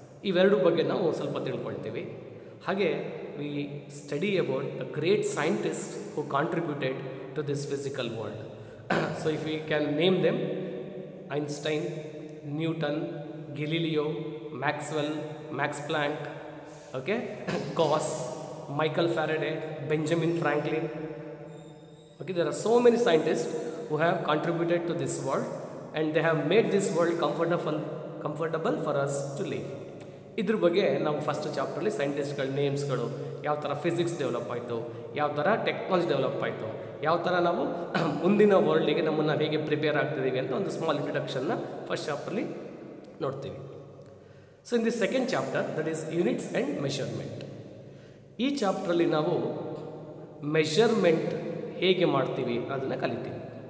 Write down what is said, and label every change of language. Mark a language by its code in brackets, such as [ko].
[kn] ಇವೆರಡು ಬಗ್ಗೆ ನಾವು ಸ್ವಲ್ಪ ತಿಳ್ಕೊಳ್ತೀವಿ. [en] ಹಾಗೆ we study about the great scientist who contributed to this physical world. So if you can name them: Einstein, Newton, Galileo, Maxwell, Max Planck, okay, Gauss, Michael Faraday, Benjamin Franklin. Okay, there are so many scientists who have contributed to this world and they have made this world comfortable for us to live. [kn] ಇದ್ರ ಬಗ್ಗೆ ನಾವು first ಚಾಪ್ಟ್ರಲ್ಲಿ ಸೈಂಟಿಸ್ಟ್ಗಳ ನೇಮ್ಸ್ಗಳು, ಯಾವ ಥರ physics develop ಆಯಿತು, ಯಾವ ಥರ technology develop ಆಯಿತು, ಯಾವ ಥರ ನಾವು ಮುಂದಿನ ವರ್ಲ್ಡಿಗೆ ನಮ್ಮನ್ನು ಹೇಗೆ ಪ್ರಿಪೇರ್ ಆಗ್ತಿದ್ದೀವಿ ಅಂತ ಒಂದು ಸ್ಮಾಲ್ ಇಂಟ್ರೊಡಕ್ಷನ್ನ ಫಸ್ಟ್ ಚಾಪ್ಟ್ರಲ್ಲಿ ನೋಡ್ತೀವಿ. [en] So in the second chapter that is units and measurement. [kn] ಈ ಚಾಪ್ಟ್ರಲ್ಲಿ ನಾವು ಮೆಷರ್ಮೆಂಟ್ ಹೇಗೆ ಮಾಡ್ತೀವಿ ಅದನ್ನು ಕಲಿತೀವಿ.